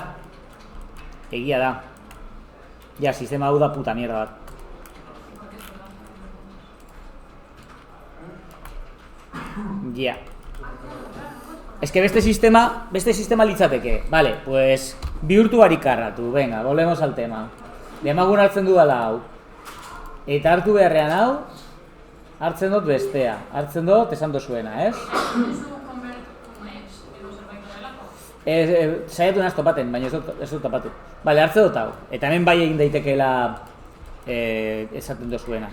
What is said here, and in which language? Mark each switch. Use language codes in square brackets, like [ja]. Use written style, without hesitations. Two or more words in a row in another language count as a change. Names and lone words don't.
[eu] Egia da. Ja, sistema hau da [es] puta mierda [eu] bat. Ja. Ez que beste sistema litzateke. [es] Vale, pues [eu] bihurtu barik karratu. [es] Venga, volvemos al tema. [eu] Demagun hartzen dudala hau. Eta hartu beharrean hau, hartzen dut bestea. Hartzen dut esan dozuena, ez? Saiatu naz topaten, baina ez dut topatu. Vale, hartzen dut hau. Eta hemen bai egin daitekeela esaten dozuena.